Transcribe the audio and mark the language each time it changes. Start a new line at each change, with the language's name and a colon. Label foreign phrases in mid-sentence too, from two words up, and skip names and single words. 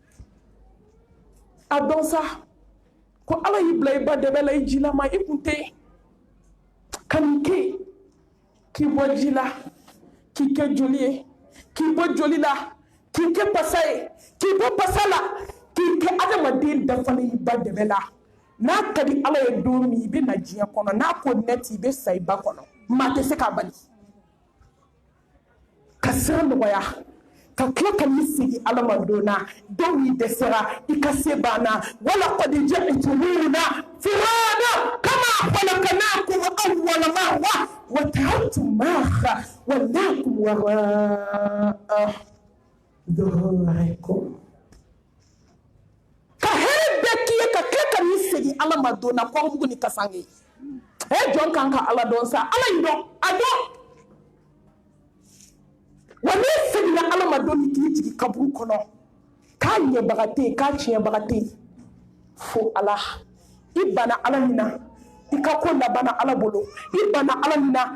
Bambara: a dɔn sa ko ala y'i bila i ba dɛbɛ la i jilama i kun tɛ yen ka nin kɛ k'i bɔ ji la k'i kɛ joli ye k'i bɔ joli la k'i kɛ pasa ye k'i bɔ pasa la k'i kɛ adamaden dafalen i ba dɛbɛ la n'a ka di ala ye don min i bɛ na diɲɛ kɔnɔ n'a ko nɛti i bɛ sa i ba kɔnɔ maa tɛ se k'a bali ka sira nɔgɔya ka tila ka n'i segin ala ma don na dɔw y'i dɛsɛra i ka se banna wala
Arabic: قد جئتمونا فرادى كما خلقناكم أول مرة وتركتم ما خولناكم وراء ظهوركم
Bambara: ka hɛrɛ bɛɛ k'i ye ka tila ka n'i segin ala ma don na kɔngɔmugu ni kasange jɔn kan ka ala dɔn sa ala y'i dɔn a dɔn wa n'i seginna ala ma don min k'i jigin kaburu kɔnɔ k'a ɲɛbaga tɛ yen k'a tiɲɛbaga tɛ yen fo ala i banna ala min na i ka ko labanna ala bolo i banna ala min na